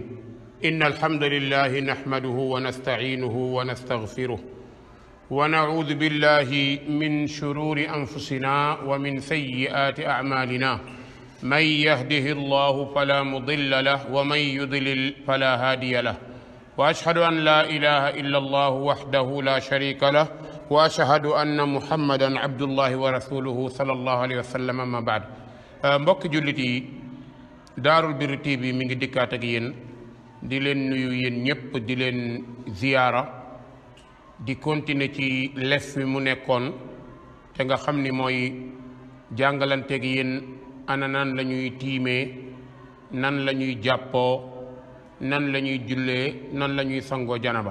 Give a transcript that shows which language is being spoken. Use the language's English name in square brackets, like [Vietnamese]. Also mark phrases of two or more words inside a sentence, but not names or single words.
[Arabic] إن الحمد لله نحمده ونستعينه ونستغفره ونعوذ بالله من شرور أنفسنا ومن سيئات أعمالنا من يهده الله فلا مضل له ومن يضلل فلا هادي له وأشهد أن لا إله إلا الله وحده لا شريك له وأشهد أن محمدا عبد الله ورسوله صلى الله عليه وسلم. أما بعد [Wolof] mbokk jullit yi Daarul Birri TV mi ngi dikkaat ak yéen di leen nuyu yéen ñëpp di leen ziyaara di continuer ci lef wi mu nekkoon te nga xam ni mooy jàngalanteeg yéen ana nan la ñuy tiimee, nan la ñuy jàppoo, nan la ñuy jullee, nan la ñuy sangoo janaba.